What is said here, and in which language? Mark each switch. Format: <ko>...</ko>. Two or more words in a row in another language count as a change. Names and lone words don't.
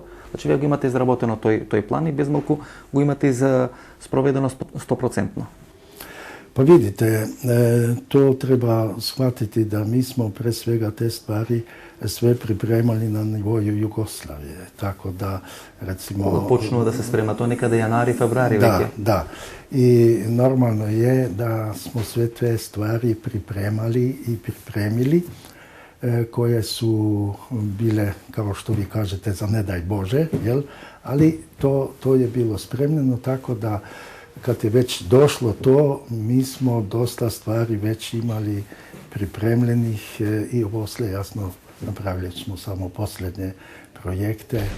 <mk>Значи, вие го имате изработено тој план и без малку го имате и за спроведено 100%.</mk> <bs>Pa vidite, to treba shvatiti da mi smo pre svega te stvari sve pripremali na nivoju Jugoslavije. Tako da, recimo...</bs> <mk>Кога почнува да се спрема, то некаде јанари, февруари</mk> <bs>Da,</bs> <mk>веќе.</mk> <bs>da. I normalno je da smo sve te stvari pripremali i pripremili koje su bile, kao što vi kažete, za ne daj Bože, jel? Ali to je bilo spremljeno tako da kad je već došlo to, mi smo dosta stvari već imali pripremljenih i poslije, jasno, napravili smo samo posljednje projekte.</bs>